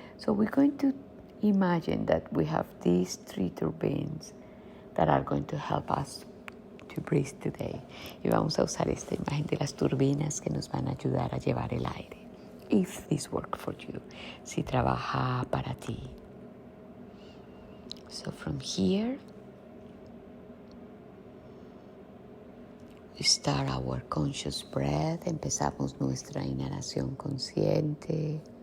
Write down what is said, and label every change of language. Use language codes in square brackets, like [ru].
[en] So we're going to imagine that we have these 3 turbines that are going to help us to breathe today. [es] Y vamos a usar esta imagen de las turbinas que nos van a ayudar a llevar el aire. [en] If this works for you, [es] si trabaja para ti. [en] So from here, we start our conscious breath. [es] Empezamos nuestra inhalación consciente.